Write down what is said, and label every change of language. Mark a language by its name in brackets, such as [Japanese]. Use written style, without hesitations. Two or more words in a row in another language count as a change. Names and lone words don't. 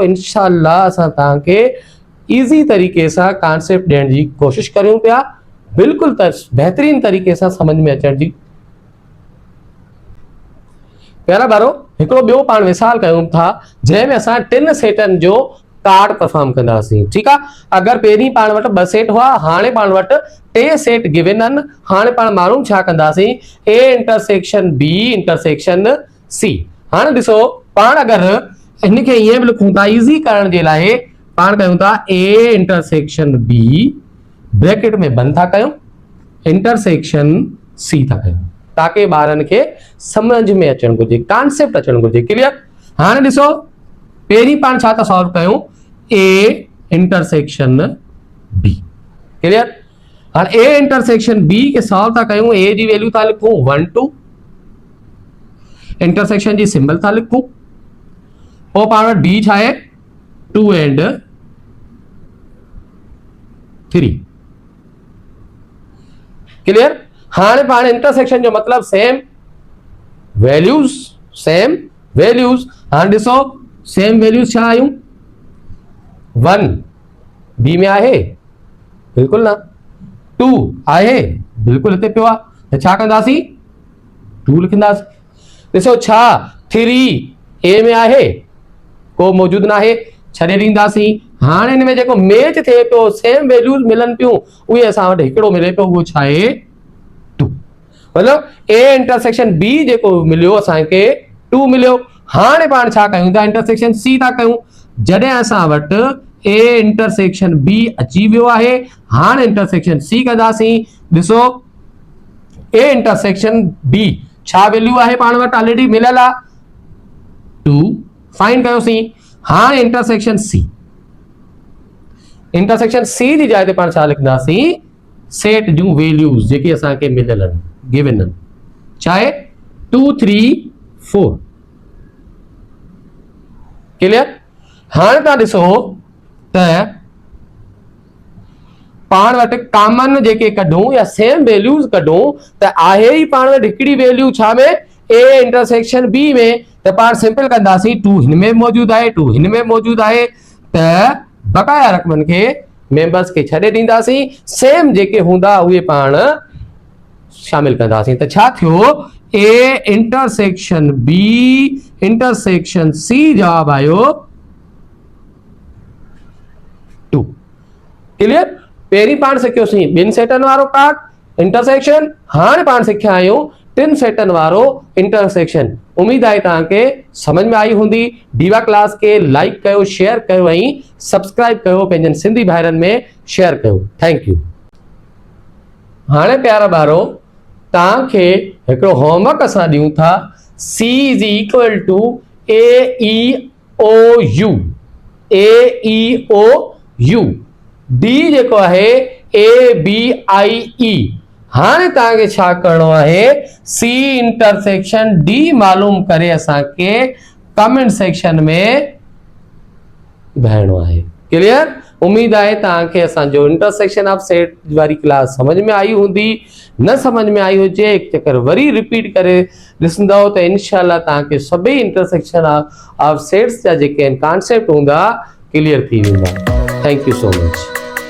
[Sindhi] इंशाअल्लाह असां तव्हांखे ईज़ी तरीक़े सां कॉन्सेप्ट ॾियण जी कोशिश करियूं पिया, बिल्कुलु बहितरीन तरीक़े सां समझ में अचण जी। प्यारा ॿारो, हिकिड़ो ॿियो पाण मिसाल कयूं था, जंहिंमें असां 3 सेटनि जो कार्ड परफॉर्म कंदासीं। ठीकु आहे? अगरि पहिरीं पाण वटि 2 सेट हुआ, हाणे पाण वटि 3 सेट गिवन आहिनि। हाणे पाण मालूम छा कंदासीं? [English] A intersection B intersection C. [Sindhi] हाणे ॾिसो पाण अगरि हिनखे ईअं बि लिखूं था ईज़ी करण जे लाइ, पाण कयूं था [English] A intersection B [Sindhi] ब्रैकेट में बंदि था कयूं, [English] intersection C [Sindhi] था कयूं, ताकि ॿारनि खे समझ में अचणु घुरिजे, कॉन्सेप्ट अचणु घुरिजे। क्लियर? हाणे ॾिसो पहिरीं पाण छा था सॉल्व कयूं? [English] A intersection B. [Sindhi] क्लियर? हाणे [English] A intersection B [Sindhi] खे सॉल्व था कयूं। ए जी वैल्यू था लिखूं 1 2, इंटरसेक्शन जी सिंबल था लिखूं, पोइ पाण वटि बी छा आहे? 2 एंड 3। क्लियर? हाणे पाण इंटरसेक्शन जो मतलब [English] same values, same values. [Sindhi] हाणे ॾिसो [English] same values [Sindhi] छा आयूं? 1 बी में आहे? बिल्कुल ना। 2 आहे? बिल्कुल हिते पियो आहे। त छा कंदासीं? 2 लिखंदासीं। ॾिसो छा 3 ए में आहे? को मौजूद ना है, छॾे ॾींदासीं। हाणे हिन में जेको मैच थिए पियो, [English] same values [Sindhi] मिलन पियूं, उहे असां वटि हिकिड़ो मिले पियो, उहो छा आहे? 2। मतलब [English] A intersection B [Sindhi] जेको मिलियो असांखे 2 मिलियो। हाणे पाण छा कयूं था? [English] intersection C [Sindhi] था कयूं। जॾहिं असां वटि [English] A intersection B [Sindhi] अची वियो आहे, हाणे [English] intersection C [Sindhi] कंदासीं। ॾिसो [English] A intersection B [Sindhi] छा वैल्यू आहे? पाण वटि ऑलरेडी मिलियल आहे 2। फाइंड कयोसीं। हाणे [English] intersection C, intersection C [Sindhi] जी जाइ ते पाण छा लिखंदासीं? सेट जूं वैल्यूज जेकी असांखे मिलियल आहिनि, गिवन आहिनि। छा आहे? 2 3 4। क्लियर? हाणे तव्हां ॾिसो त पाण वटि कॉमन जेके कढूं या [English] same values [Sindhi] कढूं, त आहे ई पाण वटि हिकिड़ी वैल्यू छा में? [English] A intersection B [Sindhi] में। त पाण सिंपल कंदासीं 2 हिन में मौजूद आहे, 2 हिन में मौजूद आहे, त बकाया रक़मनि खे मेंबर्स खे छॾे ॾींदासीं। सेम जेके हूंदा उहे पाण शामिल कंदासीं। त छा थियो? [English] A intersection B intersection C [Sindhi] जवाब आयो 2। क्लियर? पहिरीं पाण सिखियोसीं 2 सेटनि वारो [English] card intersection, [Sindhi] हाणे पाण सिखिया आहियूं 3 सेटनि वारो इंटरसेक्शन। उम्मीद आहे तव्हांखे समझ में आई हूंदी। दीवा क्लास के लाइक कयो, शेयर कयो ऐं सब्सक्राइब कयो, पंहिंजनि सिंधी भाइरनि में शेयर कयो। [English] thank you. [Sindhi] हाणे प्यारा ॿारो, तव्हांखे हिकिड़ो होमवर्क असां ॾियूं था। [English] C is equal to AEOU, AEOU. [Sindhi] D जेको आहे ABIE। हाणे तव्हांखे छा करणो आहे? [English] C intersection D [Sindhi] मालूम करे असांखे [English] comment section [Sindhi] में भरणो आहे। क्लियर? उम्मीद आहे तव्हांखे असांजो [English] intersection of set [Sindhi] वारी क्लास समझ में आई हूंदी। न समझ में आई हुजे, हिकु चक्कर वरी रिपीट करे ॾिसंदव त इनशाला तव्हांखे सभई [English] intersection of sets [Sindhi] जा जेके आहिनि कॉन्सेप्ट हूंदा क्लियर थी वेंदा। [English] thank you so much.